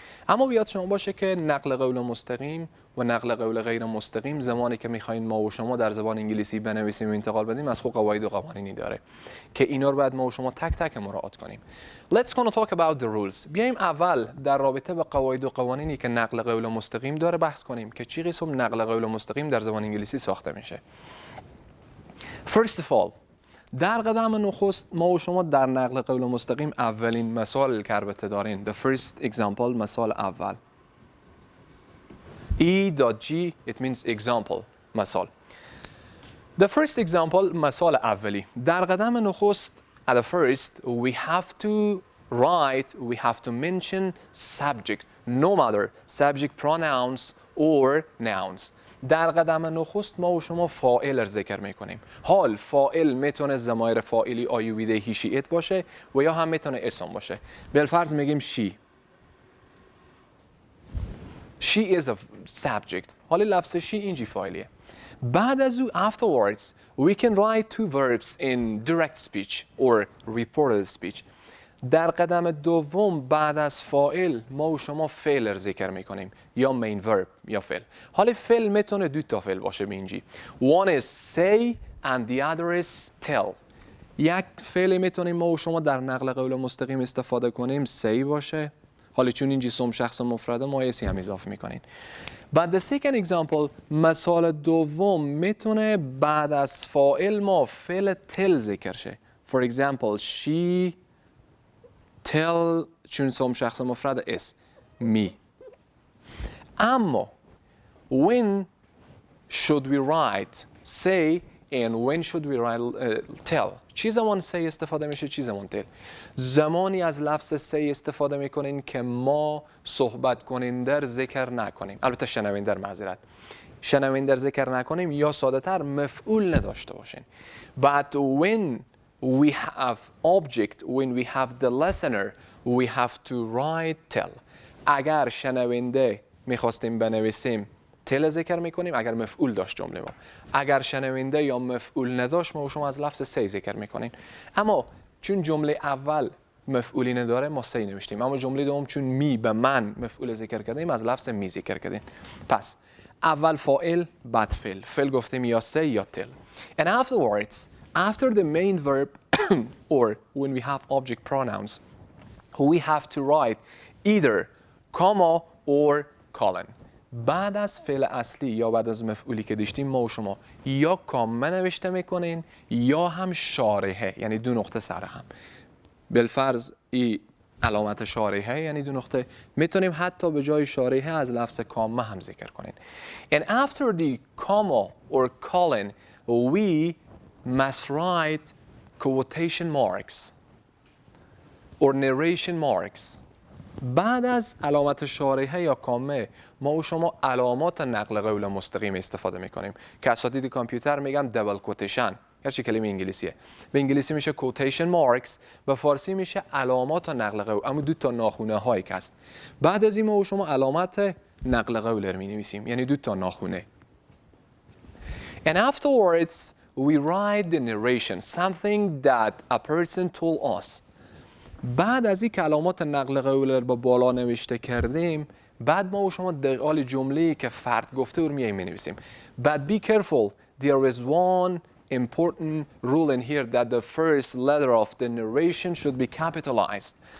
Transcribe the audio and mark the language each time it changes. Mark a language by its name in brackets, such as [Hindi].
[Persian] اما بیاد شما باشه که نقل قول مستقیم و نقل قول غیر مستقیم زمانی که میخواین ما و شما در زبان انگلیسی بنویسیم و انتقال بدیم از خود قواعد و قوانینی داره که اینا رو باید ما و شما تک تک مراعات کنیم. [English] Let's gonna talk about the rules. [Persian] بیایم اول در رابطه با قواعد و قوانینی که نقل قول مستقیم داره بحث کنیم که چی قسم نقل قول مستقیم در زبان انگلیسی ساخته میشه. [English] First of all [Persian] در قدم نخست ما و شما در نقل قول مستقیم اولین مثال که البته دارین. [English] The first example [Persian] مثال اول. [English] E.G it means example مثال. The first example [Persian] مثال اولی. در قدم نخست [English] at the first we have to write, we have to mention subject, no matter subject pronouns or nouns. [Persian] در قدم نخست ما و شما فاعل را ذکر میکنیم. حال فاعل میتونه ضمایر فاعلی آیو ویده هی شی ایت باشه و یا هم میتونه اسم باشه. بالفرض میگیم she. [English] She is a subject. [Persian] حالا لفظ she اینجی فاعلیه. بعد از او [English] afterwards we can write two verbs in direct speech or reported speech. [Persian] در قدم دوم بعد از فاعل ما و شما فعل را ذکر میکنیم یا main verb یا فعل. حالا فعل میتونه دو تا فعل باشه اینجی. [English] One is say and the other is tell. [Persian] یک فعل میتونیم ما و شما در نقل قول مستقیم استفاده کنیم say باشه. حالا چون اینجی سم شخص مفرده ما یه سی هم اضافه میکنین. بعد [English] the second example [Persian] مثال دوم میتونه بعد از فاعل ما فعل tell ذکر شه. [English] For example she tell [Persian] چون سم شخص مفرد اس [English] me. اما when should we write say and when should we write tell. [Persian] چی زمان say استفاده میشه چی زمان tell. زمانی از لفظ say استفاده میکنین که ما صحبت کننده ذکر نکنیم. البته شنونده معذرت. شنونده ذکر نکنیم یا ساده تر مفعول نداشته باشین. [English] But when we have object, when we have the listener, we have to write tell. [Persian] اگر شنونده میخواستیم بنویسیم تل ذکر میکنیم اگر مفعول داشت جمله ما. اگر شنونده یا مفعول نداشت ما شما از لفظ سی ذکر میکنین. اما چون جمله اول مفعولی نداره ما سی نوشتیم. اما جمله دوم چون می به من مفعول ذکر کردیم از لفظ می ذکر کردیم. پس اول فاعل بعد فعل. فعل گفتیم یا سی یا تل. [English] And afterwards after the main verb or when we have object pronouns we have to write either comma or colon. [Persian] بعد از فعل اصلی یا بعد از مفعولی که داشتیم ما و شما یا کامه نوشته میکنین یا هم شارحه یعنی دو نقطه سر هم. بالفرض ای علامت شارحه یعنی دو نقطه. میتونیم حتی به جای شارحه از لفظ کامه هم ذکر کنین. And after the comma or colon we must write quotation marks or narration marks. بعد از علامت شارحه یا کامه ما و شما علامات نقل قول مستقیم استفاده میکنیم که اساتید کامپیوتر میگن دبل کوتیشن. هرچی کلمه انگلیسیه. به انگلیسی میشه کوتیشن مارکس، به فارسی میشه علامات نقل قول. اما دو تا ناخونه هایی که است. بعد از این ما و شما علامت نقل قول رو مینویسیم یعنی دو تا ناخونه. [English] And afterwards we write the narration, something that a person told us. [Persian] بعد از این که علامات نقل قول رو با بالا نوشته کردیم بعد ما و شما دقیقال جمله‌ای که فرد گفته رو میاییم می‌نویسیم. [English] But be careful, there is one important rule in here that the first letter of the narration should be capitalized.